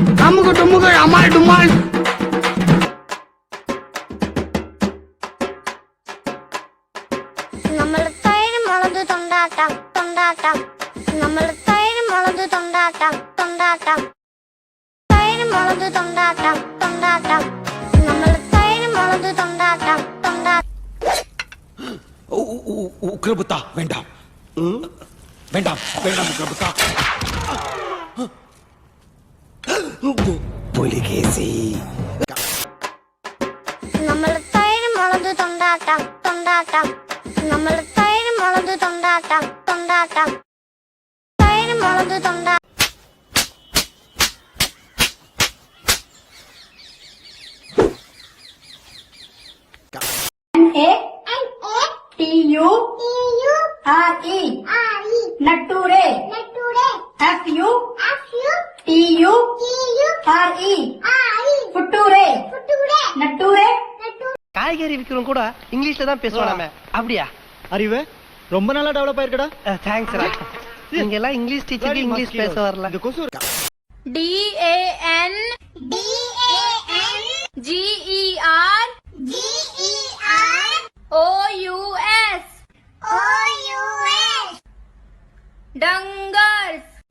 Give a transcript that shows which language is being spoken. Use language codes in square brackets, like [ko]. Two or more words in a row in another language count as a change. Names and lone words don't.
[ml] அமுக்கு டுமுக்கு அமால் டுமால். നമ്മൾ തൈര് മുളക് തൊണ്ടാട്ടം തൊണ്ടാട്ടം നമ്മൾ തൈര് മുളക് തൊണ്ടാട്ടം തൊണ്ടാട്ടം തൈര് മുളക് തൊണ്ടാട്ടം തൊണ്ടാട്ടം നമ്മൾ തൈര് മുളക് തൊണ്ടാട്ടം തൊണ്ടാട്ടം. [ta] உக்ரபுத்தா வேண்டாம் வேண்டாம் வேண்டாம் உக்ரபுத்தா. புலிகேசி. [ml] നമ്മൾ തൈര് മുളക് തൊണ്ടാട്ടം തൊണ്ടാട്ടം നമ്മൾ തൈര് മുളക് തൊണ്ടാട്ടം തൊണ്ടാട്ടം തൈര് മുളക് തൊണ്ടാട്ടം. [en] N-A-T-U-R-E Natture F-U-T-U-R-E Futture Natture. [ta] காய்கறி விக்கிறவங்க கூட இங்கிலீஷ்ல தான் பேசுவாங்க. அப்படியா? அறிவு ரொம்ப நல்லா டெவலப் ஆயிருக்கடா. தேங்க்ஸ் ரா. நீங்க எல்லாம் [en] English teacher [ta] இங்கிலீஷ் பேச வரல. இந்த கொசு [en] DANGEROUS Dungers.